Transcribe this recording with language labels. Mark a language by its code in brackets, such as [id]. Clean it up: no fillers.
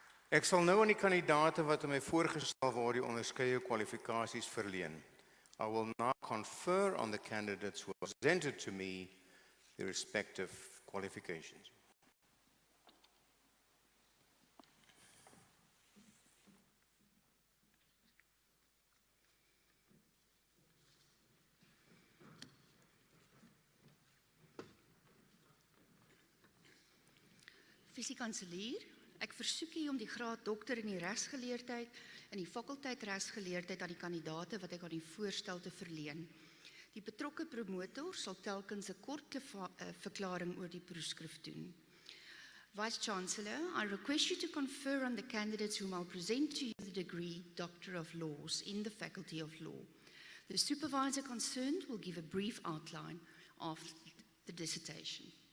[af] Ek sal nou aan die kandidaate wat aan my voorgestel word die onderskeie kwalifikasies verleen. [en] I will now confer on the candidates who have presented to me the respective qualifications. [af] Visie-kanselier, ek versoek u om die graad dokter in die regsgeleerdheid en die fakulteit regsgeleerdheid aan die kandidaate wat ek aan u voorstel te verleen. Die betrokke promotor sal telkens 'n kort verklaring oor die proefskrif doen. [en] Vice-Chancellor, I request you to confer on the candidates whom I'll present to you the degree Doctor of Laws in the Faculty of Law. The supervisor concerned will give a brief outline of the dissertation.